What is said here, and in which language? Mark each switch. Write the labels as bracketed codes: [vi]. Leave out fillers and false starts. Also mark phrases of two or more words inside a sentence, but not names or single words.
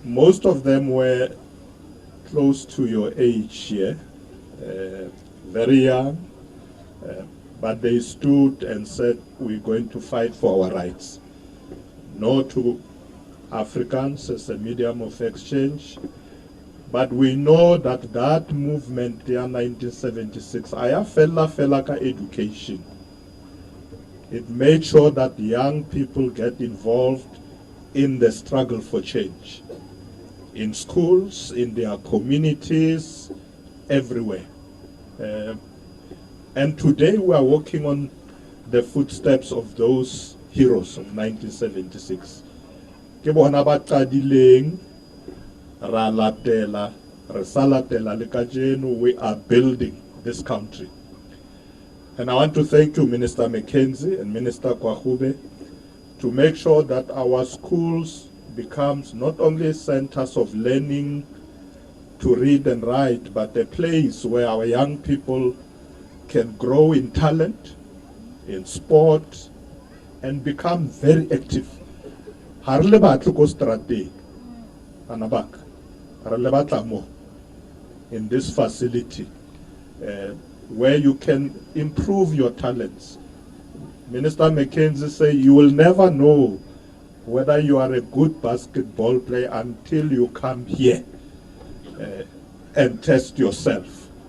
[en] most of them were close to your age here, very young, but they stood and said, we're going to fight for our rights. No to Africans as a medium of exchange, but we know that that movement in 1976, [st] aya fela ka education. [en] It made sure that young people get involved in the struggle for change. In schools, in their communities, everywhere. And today we are walking on the footsteps of those heroes of 1976. [st] Ke bona ba qadileng, ra latela, re sa latela le kajeno. [en] We are building this country. And I want to thank you, Minister McKenzie and Minister Kwahube, to make sure that our schools becomes not only centers of learning to read and write, but a place where our young people can grow in talent, in sport, and become very active. [st] Ha re le batho ko strateng, anabak, re le batla mo [en] in this facility where you can improve your talents. Minister McKenzie say you will never know whether you are a good basketball player until you come here and test yourself.